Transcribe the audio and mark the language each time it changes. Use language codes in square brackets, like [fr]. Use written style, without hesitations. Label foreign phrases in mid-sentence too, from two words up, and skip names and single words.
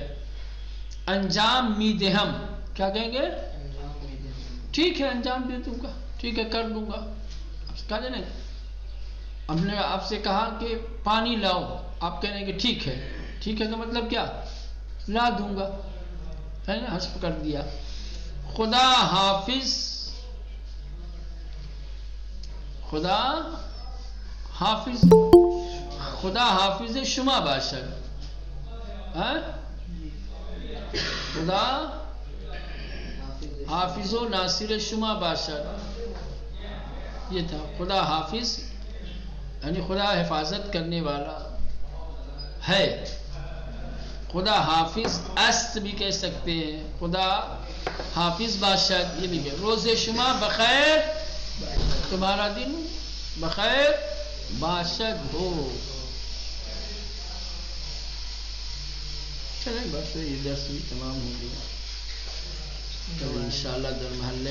[fa] انجام می دہم، [ur] کیا کہیں گے؟ ٹھیک ہے انجام دے دوں گا، ٹھیک ہے کر دوں گا، کہا جائے نا ہم نے آپ سے کہا کہ پانی لاؤ، آپ کہہ رہے ہیں کہ ٹھیک ہے، ٹھیک ہے کا مطلب کیا؟ لا دوں گا، ہے نا، حذف کر دیا. [fa] خدا حافظ، خدا حافظ، خدا حافظ شما باشد. خدا حافظ و ناصر شما باشد، [ur] یہ تھا. خدا حافظ یعنی خدا حفاظت کرنے والا ہے. [fa] خدا حافظ است [ur] بھی کہہ سکتے ہیں، [fa] خدا حافظ باشد [ur] یہ بھی کہ [fa] روز شما بخیر، [ur] تمہارا دن بخیر باشد ہو. چلیں بس یہ درس بھی تمام ہو گیا، تو انشاءاللہ در محلے